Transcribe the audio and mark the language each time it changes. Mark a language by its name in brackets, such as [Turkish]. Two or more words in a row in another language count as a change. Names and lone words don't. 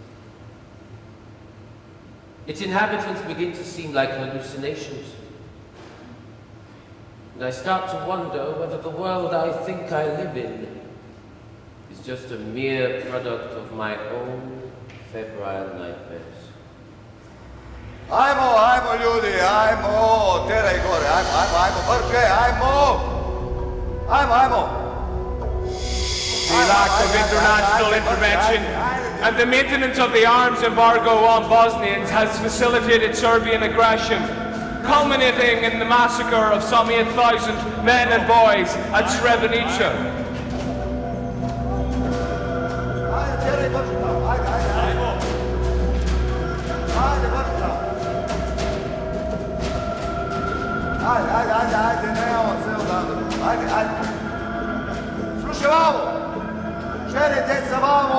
[English] Its inhabitants begin to seem like hallucinations, and I start to wonder whether the world I think I live in is just a mere product of my own febrile nightmares. [Serbian] Ajmo ljudi, ajmo, teraj gore, ajmo, brže, ajmo! Ajmo! [English] The lack of international intervention and the maintenance of the arms embargo on Bosnians has facilitated Serbian aggression, culminating in the massacre of some 8,000 men and boys at Srebrenica. [Serbian] Ajde, nemamo ceo dan. Ajde. Slušaj vamo. Žene, djeca vamo.